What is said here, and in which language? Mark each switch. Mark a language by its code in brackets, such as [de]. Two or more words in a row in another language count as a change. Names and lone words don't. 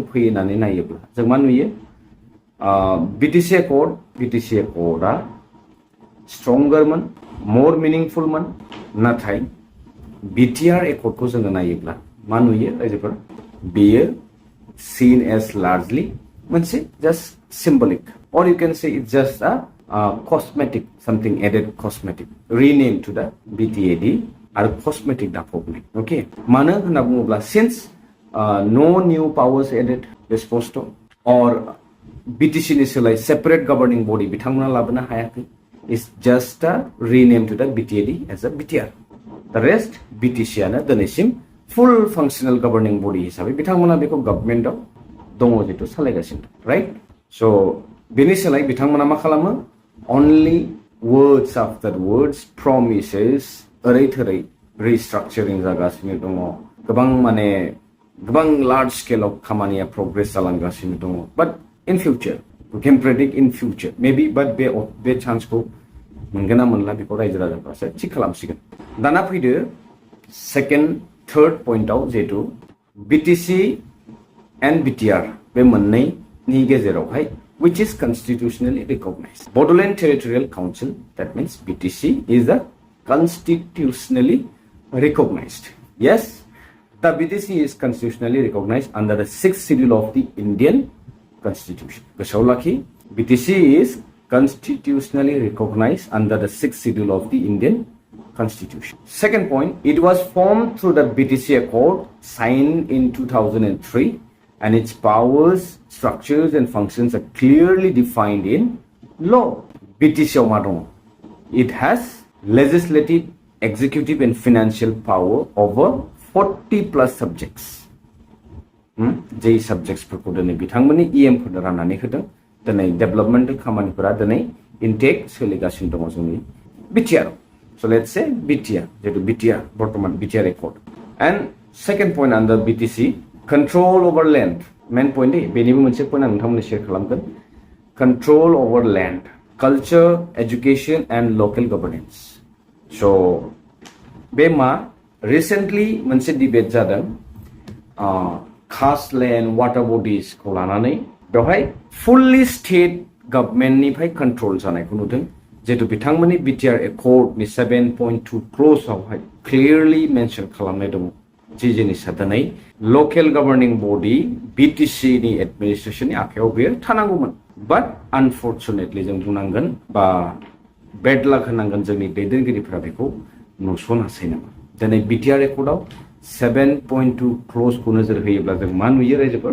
[brx] फैनानै नायोब्ला जों मा नुयो BTC Accord [en] stronger more meaningful [brx] नाथाय BTR Accordखौ जोङो नायोब्ला मा नुयो रायजोफोर बेयो [en] seen as largely [brx] मोनसे [en] just symbolic or you can say it's just a cosmetic something added cosmetic rename to the BTAD [brx] आरो [en] cosmetic [brx] दाफबनाय [en] okay [brx] मानो होनना बुङोब्ला [en] since no new powers added [brx] स्पष्ट or BTC नि सोलाय [en] separate governing body [brx] बिथांमोना लाबोनो हायाखै [en] is just a rename to the BTAD as a BTR the rest BTC [brx] आनो दिनैसिम [en] full functional governing body [brx] हिसाबै बिथांमोना बेखौ गभर्नमेन्टआव दङ जितु सालायगासिनो राइट सो बेनि सोलाय बिथांमोना मा खालामो [en] only words after words promises [brx] ओरै थोरै [en] restructuring [brx] जागासिनो दङ गोबां [en] large scale [brx] खामानिया प्रोग्रेस जालांगासिनो दङ [en] but in future we can predict in future maybe but [brx] बे चान्सखौ मोनगोन ना मोनला बेखौ रायजो राजाफ्रासो थिक खालामसिगोन दाना फैदो [en] second third point [brx] जेतु BTC and [en] BTR [brx] बे मोननैनि गेजेरावहाय [en] which is constitutionally recognized Bodoland Territorial Council that means BTC is the constitutionally recognized yes the BTC is constitutionally recognized under the 6th schedule of the Indian Constitution [brx] गोसोआव लाखि [en] BTC is constitutionally recognized under the 6th schedule of the Indian Constitution. Second point, it was formed through the BTC Accord signed in 2003 and its powers, structures and functions are clearly defined in law. [brx] BTC आव मा दङ? [en] It has legislative, executive and financial power over 40 plus subjects. [brx] जे [en] subjectsफोरखौ [brx] दिनै बिथांमोननि EMफोरनो राननानै होदों। दिनै [en] developmental [brx] दिनै इनटेक सोलिगासिनो दङ जोंनि BTR. [en] So let's say BTR, [brx] जेतु BTR बर्तमान [en] BTR record. And second point under BTC, control over land. Main point [brx] बेनिबो मोनसे point आं नोंथांमोननो शेयार खालामगोन. [en] Control over land, culture, education and local governance. [brx] So बे मा recently मोनसे debate जादों खास land, water bodies खौ लानानै बेवहाय [en] fully state government [brx] निफ्राय control जानायखौ नुदों। जेतु बिथांमोननि BTR Accord नि 7.2 clause आवहाय [en] clearly mention [brx] खालामनाय दङ। जि जिनिसा दिनै [en] local governing body [brx] BTC नि administration नि आखायाव बेयो थानांगौमोन। [en] But unfortunately [brx] जों बुंनांगोन बा [en] bad luck [brx] होनांगोन जोंनि दैदेनगिरिफोरा बेखौ नुसनासै नामा। दिनै BTR Accord आव [en] 7.2 clause [brx] खौ नोजोर होयोब्ला जों मा नुयो रायजोफोर?